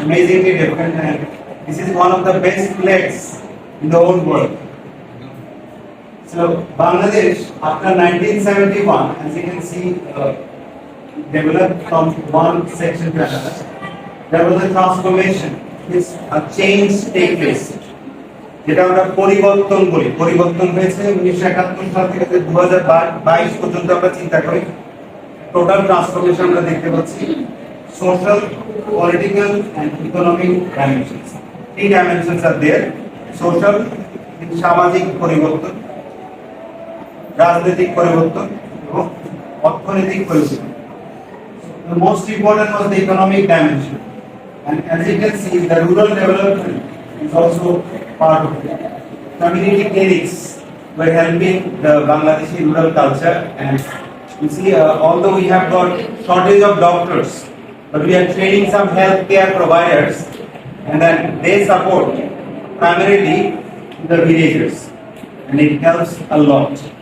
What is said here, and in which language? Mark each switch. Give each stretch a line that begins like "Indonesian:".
English: Amazingly different, and this is one of the best flags in the whole world. So Bangladesh, after 1971, as you can see, developed from one section to another. There was a transformation, a change take place.
Bangla: যেটা আমরা পরিবর্তন বলি, পরিবর্তন হয়েছে 1971 সাল থেকে 2022 পর্যন্ত আমরা চিন্তা করি।
English: total transformation
Bangla: আমরা দেখতে পাচ্ছি
English: Social, political and economic dimensions.
Bangla: এই
English: Dimensions আর there.
Bangla: সোশ্যাল, সামাজিক পরিবর্তন, রাজনৈতিক পরিবর্তন এবং অর্থনৈতিক পরিবর্তন।
English: The most important was the economic dimension, and as you can see, the rural development is also part of it. Community clinics were helping the Bangladeshi rural culture, and you see, although we have got shortage of doctors, but we are training some healthcare providers, and then they support primarily the villagers, and it helps a lot.